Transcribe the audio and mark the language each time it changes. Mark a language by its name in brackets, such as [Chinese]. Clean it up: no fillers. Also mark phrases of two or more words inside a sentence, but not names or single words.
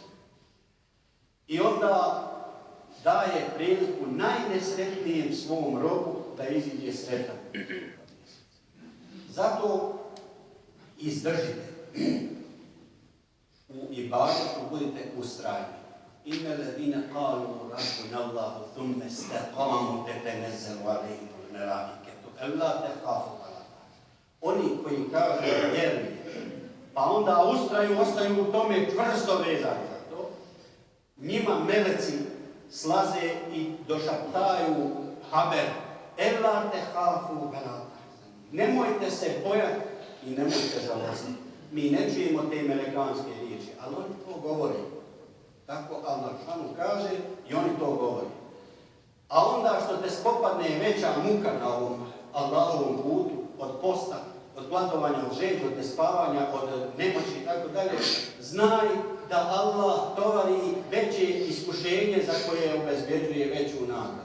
[Bosnian] I onda daje priliku najnesretnijem svom robu da iziđe sretan. Zato izdržite. U ibadetu budite ustrajni. [Arabic] إن الذين قالوا ربنا الله ثم استقاموا تتنزل عليهم الملائكة ألا تخافوا ولا تحزنوا. [Bosnian] Oni koji kažu vjerni, pa onda ustraju, ostaju u tome čvrsto vezani za to, njima meleci slaze i došaptaju haber [Arabic] ألا تخافوا ولا تحزنوا. [Bosnian] Nemojte se bojati i nemojte žalostiti. Mi ne čujemo te melekanske riječi, ali oni to govore. Tako Allah šanu kaže i oni to govore. A onda što te spopadne veća muka na ovom Allahovom putu, od posta, od gladovanja, od žeđa, od nespavanja, od nemoći i tako dalje, znaj da Allah tovari veće iskušenje za koje obezbeđuje veću nagradu.